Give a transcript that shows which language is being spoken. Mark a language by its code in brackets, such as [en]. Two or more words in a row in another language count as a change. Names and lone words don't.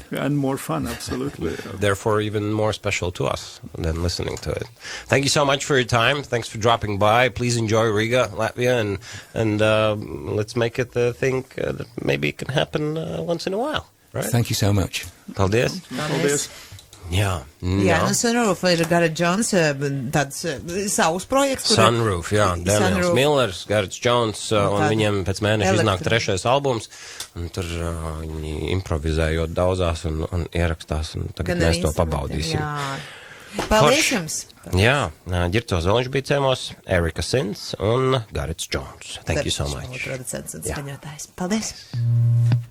[en] and more fun, absolutely. Therefore, even more special to us than listening to it. Thank you so much for your time. Thanks for dropping by. Please enjoy Riga, Latvia, and let's make it the thing that maybe it can happen once in a while. Right? Thank you so much. [lv] Paldies. Paldies. Jā, Jā, nu Sunroof ir Garets Džonss, tāds savs projekts. Sunroof, jā, Daniels Sunroof. Millers, Ģirts Ozoliņš, un viņiem pēc mēneša iznāk 3. albums, un tur viņi improvizējot daudzās un ierakstās, un tagad mēs to pabaudīsim. Jā. Paldies jums! Jā, Ģirts Ozoliņš bija ciemos, Erika Sins un Garets Džonss. [en] Thank you so much. [lv] Producents un Jā. skaņotājs. Paldies!